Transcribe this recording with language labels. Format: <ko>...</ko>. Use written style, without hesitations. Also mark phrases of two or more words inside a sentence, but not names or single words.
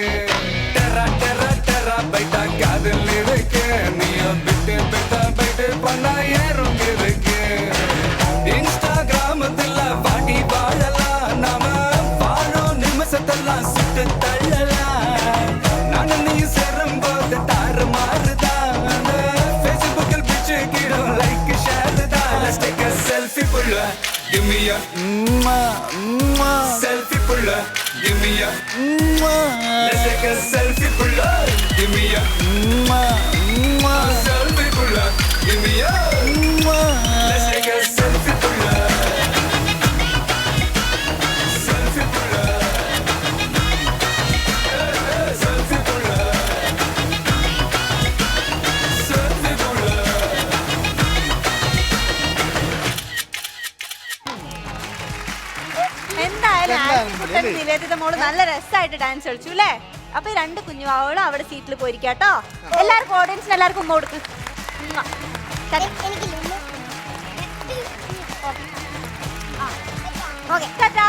<ta>டெர டெர டெர பைட்டா காதல் இருக்கு, நீயோ பிட்டு பிட்டா பைட்டு பண்ணா ஏறுங்க இருக்கு. இன்ஸ்டாகிராமத்துல வாடி வாழலாம், நாம வாழும் நிமிஷத்தெல்லாம் சுட்டு தள்ளலாம். நானும் நீ சேரும் போது தாறு மாறுதான், ஃபேஸ்புக்கில் பிச்சு கிடும்</ta> <en>like share</en> <ta>தான்.</ta> <en>Let's take a selfie pulla, give me a selfie pulla, give me a let's take a selfie pulla, give me a selfie pulla, give me a let's take a selfie pulla, selfie pulla, selfie pulla, selfie pulla.</en> <ml>എന്തായാലും ആക്ടിക്കുട്ടൻ നിവേദിത മോള് നല്ല രസമായിട്ട് ഡാൻസ് കളിച്ചു അല്ലേ? അപ്പൊ ഈ രണ്ട് കുഞ്ഞുവാവളും അവിടെ സീറ്റിൽ പോയിരിക്കാട്ടോ. എല്ലാവർക്കും ഓഡിയൻസിന് എല്ലാവർക്കും ഉമ്മ കൊടുക്ക്. ഉമ്മ. ഓക്കേ, ടാറ്റാ.</ml>